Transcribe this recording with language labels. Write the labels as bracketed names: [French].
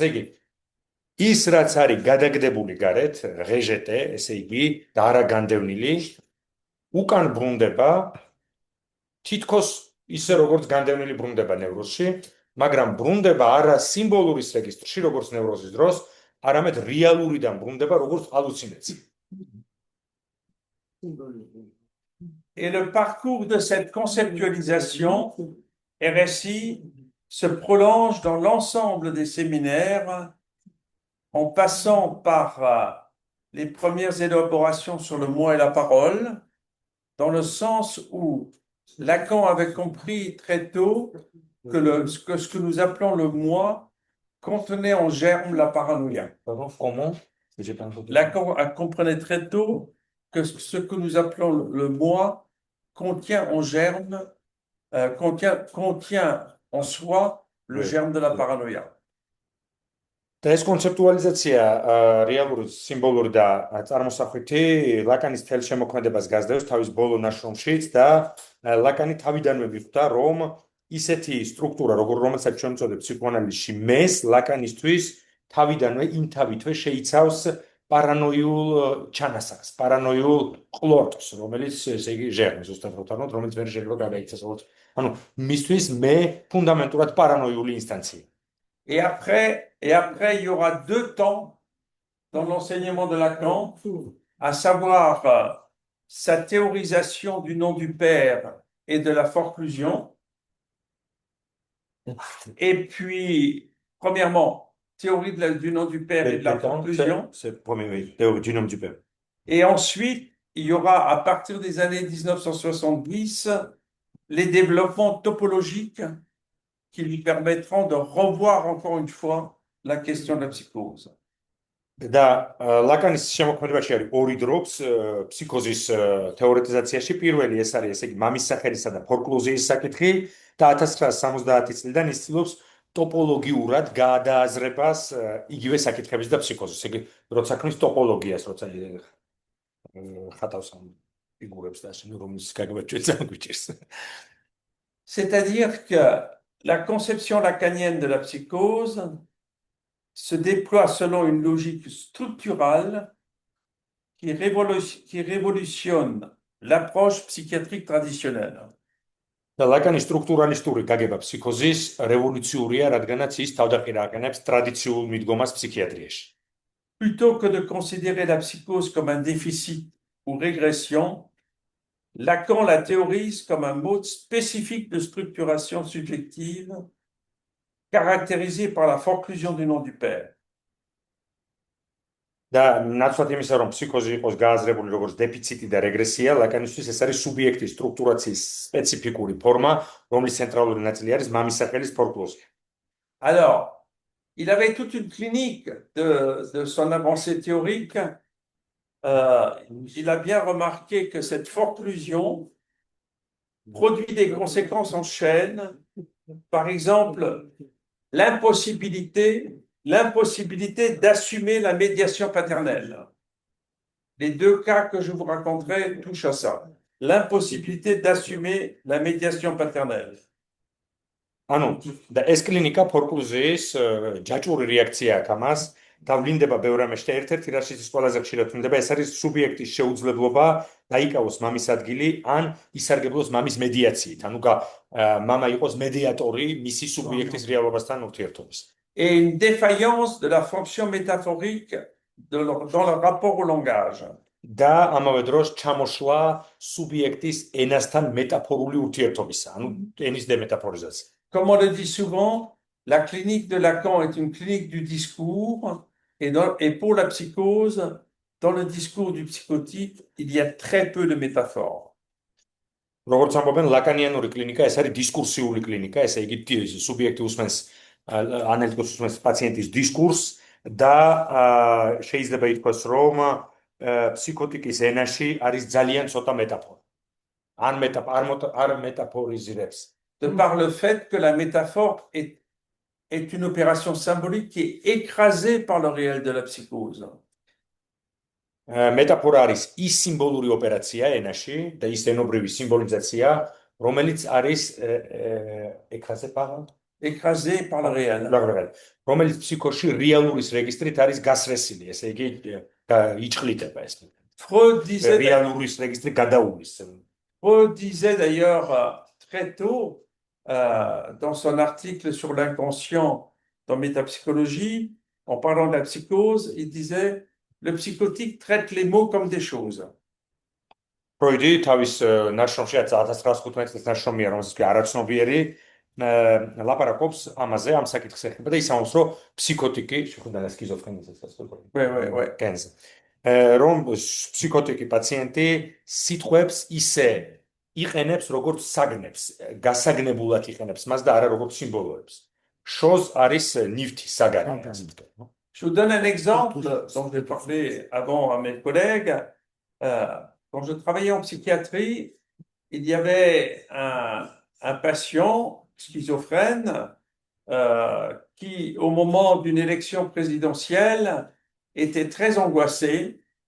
[Georgian] ესე იგი, ის რაც არის გადაგდებული გარეთ, რეჟეტე, ესე იგი, და არა განდევნილი, უკან ბრუნდება თითქოს ისე როგორც განდევნილი ბრუნდება ნევროზში, მაგრამ ბრუნდება არა სიმბოლურის რეგისტრში, როგორც ნევროზის დროს, არამედ რეალურიდან ბრუნდება როგორც ჰალუცინაცია. [French] Et le parcours de cette conceptualisation, RSI, se prolonge dans l'ensemble des séminaires en passant par les premières élaborations sur le moi et la parole, dans le sens où Lacan avait compris très tôt que ce que nous appelons le moi contenait en germe la paranoïa. Pardon, comment? J'ai pas entendu. Lacan comprenait très tôt que ce que nous appelons le moi contient en germe, contient en soi le germe de la paranoïa. [Georgian] და ეს კონცეპტუალიზაცია რეალური სიმბოლური და წარმოსახვითი ლაკანის თელ შემოქმედებას გასდევს თავის ბოლო ნაშრომშიც და ლაკანი თავიდანვე მიხვდა რომ ისეთი სტრუქტურა რომელსაც ჩვენ ვწოდებ ფსიქოანალიზში მეს ლაკანისთვის თავიდანვე იმთავითვე შეიცავს პარანოიულ ჩანასახს, პარანოიულ ყლორტს, რომელიც ესე იგი ჟერმს ზუსტად ვთქვათ, რომელიც ვერ შეიძლება გადაიქცეს, ანუ მისთვის მე ფუნდამენტურად პარანოიული ინსტანცია. [French] Et après, il y aura 2 temps dans l'enseignement de Lacan, à savoir sa théorisation du nom du Père et de la forclusion. Et puis, premièrement, théorie du nom du Père et de la forclusion. C'est le premier, oui, théorie du nom du Père. Et ensuite, il y aura, à partir des années 1970, les développements topologiques qui lui permettront de revoir encore une fois la question de la psychose. [Georgian] და ლაკანის შემოქმედებაში არის ორი დროც ფსიქოზის თეორეტიზაციაში. პირველი ეს არის, ესე იგი, მამის სახელისა და ფორკლუზიის საკითხი და 1970 წლიდან ის ცდილობს ტოპოლოგიურად გაადააზრებას იგივე საკითხების და ფსიქოზის. ესე იგი, როცა ქმნის ტოპოლოგიას, როცა ხატავს ამ ფიგურებს და ასე, რომელიც გაგებაჭვეც გვიჭირს. [French] C'est-à-dire que la conception lacanienne de la psychose se déploie selon une logique structurale qui révolutionne l'approche psychiatrique traditionnelle. [Georgian] და ლაკანის სტრუქტურალისტური გაგება ფსიქოზის რევოლუციურია, რადგანაც ის თავდაყირა აყენებს ტრადიციულ მიდგომას ფსიქიატრიაში. [French] Plutôt que de considérer la psychose comme un déficit ou régression, Lacan la théorise comme un mode spécifique de structuration subjective caractérisé par la forclusion du nom du Père. [Georgian] და ნაცვლად იმისა, რომ ფსიქოზი იყოს გააზრებული როგორც დეფიციტი და რეგრესია, ლაკანისთვის ეს არის სუბიექტის სტრუქტურაციის სპეციფიკური ფორმა, რომლის ცენტრალური ნაწილი არის მამის სახელის ფორკლუზია. [French] Alors, il avait toute une clinique de son avancée théorique. Il a bien remarqué que cette forclusion produit des conséquences en chaîne. Par exemple, l'impossibilité d'assumer la médiation paternelle. Les 2 cas que je vous raconterai touchent à ça. L'impossibilité d'assumer la médiation paternelle. [Georgian] ანუ და ეს კლინიკა ფორკლუზიის ჯაჭვური რეაქცია აქვს ამას და ვლინდება ბევრ რამეში და ერთ-ერთი რაშიც ის ყველაზე ხშირად ვლინდება, ეს არის სუბიექტის შეუძლებლობა დაიკავოს მამის ადგილი ან ისარგებლოს მამის მედიაციით. ანუ მამა იყოს მედიატორი მისი სუბიექტის რეალობასთან ურთიერთობის. [French] Et une défaillance de la fonction métaphorique dans le rapport au langage. [Georgian] და ამავე დროს ჩამოშლა სუბიექტის ენასთან მეტაფორული ურთიერთობისა, ანუ ენის დემეტაფორიზაცია. [French] Comme on le dit souvent, la clinique de Lacan est une clinique du discours et pour la psychose, dans le discours du psychotique, il y a très peu de métaphores. [Georgian] როგორც ამბობენ, ლაკანიანური კლინიკა ეს არის დისკურსიული კლინიკა, ესე იგი სუბიექტი უსმენს ანალიტიკოს უსმენს პაციენტის დისკურსს და შეიძლება ითქვას, რომ ფსიქოტიკის ენაში არის ძალიან ცოტა მეტაფორა. არ მეტაფორიზირებს. [French] De par le fait que la métaphore est une opération symbolique qui est écrasée par le réel de la psychose. [Georgian] მეტაფორა არის ის სიმბოლური ოპერაცია ენაში და ის ენობრივი სიმბოლიზაცია, რომელიც არის [French] écrasée par le réel. [Georgian] რომელიც ფსიქოში რეალურის რეგისტრით არის გასრესილი, ესე იგი იჭყლიტება ეს. [French] Freud disait [Georgian] რეალურის რეგისტრი გადაუვლის. [French] Freud disait d'ailleurs très tôt dans son article sur l'inconscient dans Métapsychologie, en parlant de la psychose, il disait le psychotique traite les mots comme des choses. [Georgian] ფროიდი თავის ნაშრომში 1915 წლის ნაშრომია, რომელსაც არაცნობიერი ლაპარაკობს ამაზე, ამ საკითხს ეხება და ისაუბრებს, რომ ფსიქოტიკი, შეხვდა და სქიზოფრენიასაც ასწავლებს. კენზე. რომ ფსიქოტიკი პაციენტი სიტყვებს ისე იყენებს, როგორც საგნებს, გასაგნებულად იყენებს მას და არა როგორც სიმბოლოებს. შოз არის ნივთი საგანი. [French] Je vous donne un exemple dont j'ai parlé avant à mes collègues. Quand je travaillais en psychiatrie, il y avait un patient schizophrène qui, au moment d'une élection présidentielle, était très angoissé.